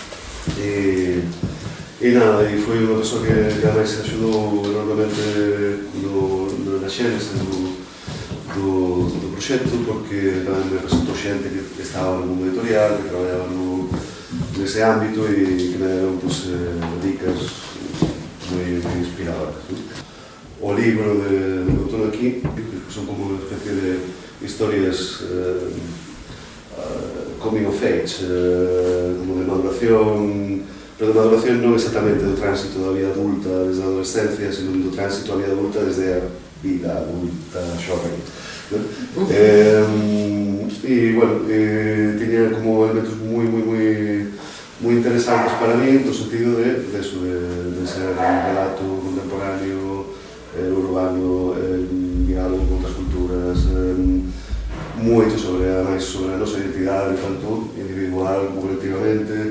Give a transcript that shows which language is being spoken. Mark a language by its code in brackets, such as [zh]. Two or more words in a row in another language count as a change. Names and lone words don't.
[gl] E nada, e foi unha persoa que ademais axudou enormemente na xénese do proxecto, porque tamén me presentou xente que estaba no mundo editorial, que traballaba nese ámbito e que me deron dicas moi inspiradoras. O libro de Outono aquí, que son como unha especie de historias [en] coming of age, [gl] como de maduración, pero de maduración non exactamente do tránsito da vida adulta desde a adolescencia, sino do tránsito da vida adulta desde a vida adulta xoven. E, bueno, tiña como elementos moi interesantes para mí, no sentido de ser un relato contemporáneo, urbano, diálogo con outras culturas, moito sobre a nosa identidade, tanto individual como colectivamente.